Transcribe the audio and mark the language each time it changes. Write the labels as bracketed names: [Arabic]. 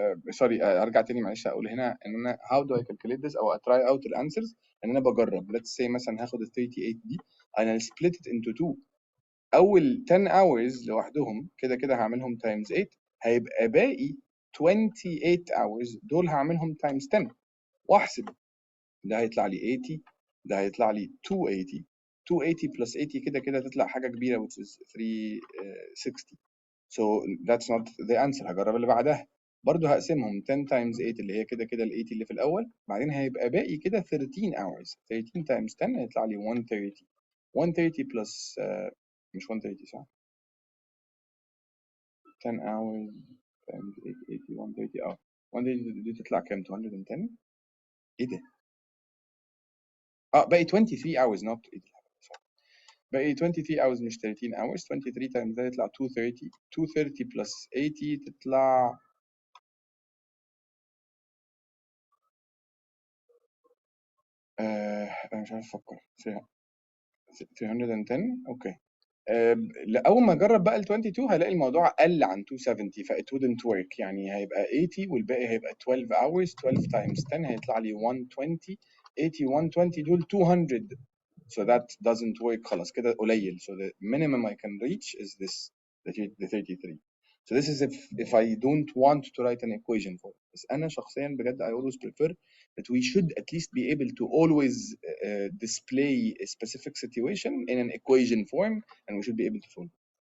[Arabic] سوري ارجع تاني معلش اقول هنا ان انا [English] how do I calculate this [Arabic] او [English] try out the answers. [Arabic] ان انا بجرب [English] let's say [Arabic] مثلا هاخد ال 38 دي انا [English] split it into 2. [Arabic] اول 10 hours لوحدهم كده كده هعملهم times 8، هيبقى باقي 28 hours دول هعملهم times 10 واحسب. ده هيطلع لي 80، ده هيطلع لي 280 280 plus 80 كده كده تطلع حاجة كبيرة [English] which is 360. So that's not the answer. [Arabic] هجرب اللي بعدها. برضه هقسمهم 10 times 8 اللي هي كده كده ال 80 اللي في الأول، بعدين هيبقى باقي كده 13 hours. 13 times 10 هيطلع لي 130. 130 plus مش 130 صح؟ 10 hours times 80 130 130 دي تطلع كام؟ 210. ايه ده؟ باقي 23 hours [English] not 80. [Arabic] باقي 23 hours مش 13 hours. 23 times ده يطلع 230. 230 plus 80 تطلع انا مش عارف افكر. 310. اوكي. اول ما اجرب بقى ال 22 هلاقي الموضوع قل عن 270 ف [English] it wouldn't work. [Arabic] يعني هيبقى 80 والباقي هيبقى 12 hours. 12 times 10 هيطلع لي 120. 80 120 دول 200. [English] So that doesn't work. [Arabic] خلاص كده قليل. [English] So the minimum I can reach is this, the 33. So this is if I don't want to write an equation for it. [Arabic] بس أنا شخصيا بجد [English] I always prefer that we should at least be able to always display a specific situation in an equation form, and we should be able to solve it.